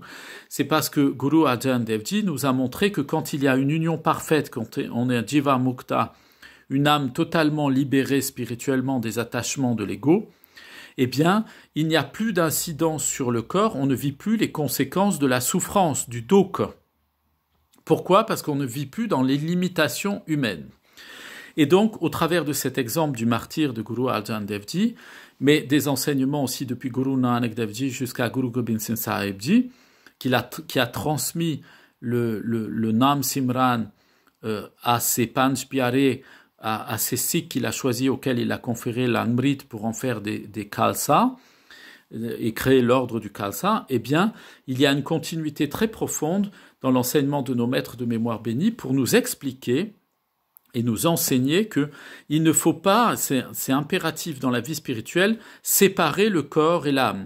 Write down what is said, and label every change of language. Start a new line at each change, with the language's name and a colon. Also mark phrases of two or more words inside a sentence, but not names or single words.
French: C'est parce que Guru Arjan Dev Ji nous a montré que quand il y a une union parfaite, quand on est un
Punjabi: ਜੀਵ ਮੁਕਤ,
French: une âme totalement libérée spirituellement des attachements de l'ego, eh bien, il n'y a plus d'incidence sur le corps, on ne vit plus les conséquences de la souffrance, du dukkha. Pourquoi? Parce qu'on ne vit plus dans les limitations humaines. Et donc, au travers de cet exemple du martyr de Guru Arjan Dev Ji, mais des enseignements aussi depuis Guru Nanak Dev Ji jusqu'à Guru Gobind Singh Sahib Ji, qui a transmis le
Punjabi: ਨਾਮ ਸਿਮਰਨ
French: à ses Panch Pyare, à ces sikhs qu'il a choisis, auxquels il a conféré l'Amrit pour en faire des Khalsa et créer l'ordre du Khalsa, eh bien, il y a une continuité très profonde dans l'enseignement de nos maîtres de mémoire bénis pour nous expliquer et nous enseigner que il ne faut pas, c'est impératif dans la vie spirituelle, séparer le corps et l'âme.